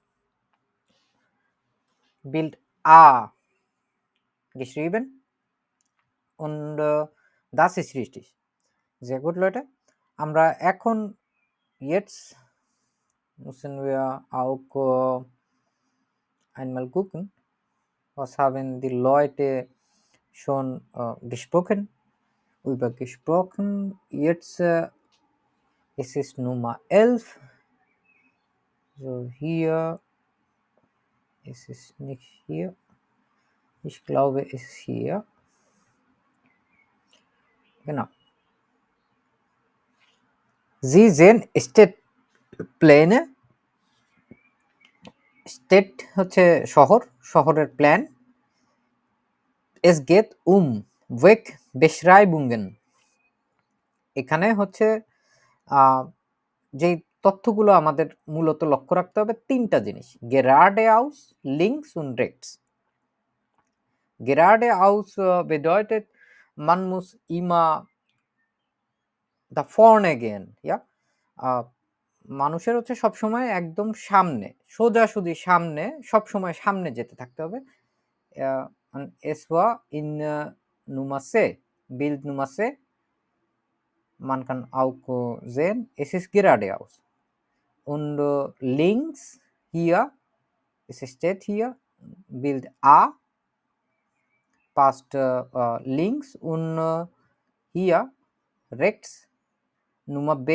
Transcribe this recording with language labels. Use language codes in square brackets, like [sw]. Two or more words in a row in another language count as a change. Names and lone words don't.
[de] Bild A geschrieben und das ist richtig. Sehr gut, Leute. [bn] আমরা এখন [de] jetzt müssen wir auch einmal gucken, was haben die Leute schon gesprochen. Jetzt es ist Nummer 11. So, hier ist es nicht hier. Ich glaube, es ist hier. Genau. Sie sehen Städtpläne. [bn] State হচ্ছে শহর, শহরের প্ল্যান। [de] Es geht Wegbeschreibungen. [bn] এখানে হচ্ছে যে তথ্যগুলো আমাদের মূলত লক্ষ্য রাখতে হবে তিনটা জিনিস, [de] geradeaus, links und rechts. Geradeaus bedeutet, man muss immer da vorne gehen, ja? [bn] মানুষের হচ্ছে সবসময় একদম সামনে, সোজাসুজি সামনে, সবসময় সামনে যেতে থাকতে হবে। [de] Es war in Nummer C, Bild Nummer C. Man kann auch sehen, es ist geradeaus. Und links hier, es steht hier, Bild A passt links und hier rechts, Nummer B.